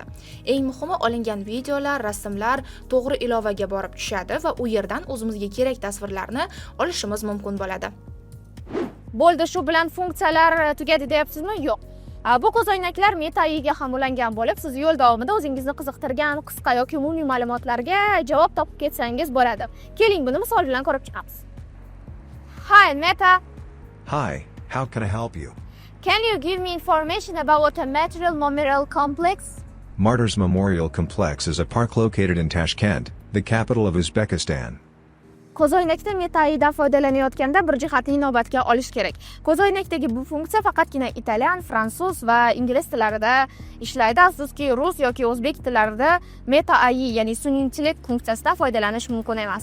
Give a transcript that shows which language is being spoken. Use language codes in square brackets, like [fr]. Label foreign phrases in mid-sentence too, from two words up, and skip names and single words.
[uz] Eng muhimi, olingan videolar, rasmlar to'g'ri ilovaga borib tushadi va u yerdan o'zimizga kerak tasvirlarni olishimiz mumkin bo'ladi. Bo'ldi, shu bilan funksiyalar tugadi deyapsizmi? Yo'q. Bu ko'zoynaklar Meta AIga ham ulangan bo'lib, siz yo'l davomida o'zingizni qiziqtirgan qisqa yoki umumiy ma'lumotlarga javob topib ketsangiz bo'ladi. Keling, buni misol bilan ko'rib chiqamiz. [en] Hi Meta. Hi, how can I help you? Can you give me information about a Material Memorial Complex? Martyrs Memorial Complex is a park located in Tashkent, the capital of Uzbekistan. [uz] Ko'zoynakda Meta AIdan foydalanayotganda bir jihatni inobatga olish kerak. Ko'zoynakdagi bu funksiya faqatgina italyan, fransuz va ingliz tillarida ishlaydi. Afsuski, rus yoki o'zbek tillarida Meta AI, ya'ni sun'iy intellekt funksiyasidan foydalanish mumkin emas.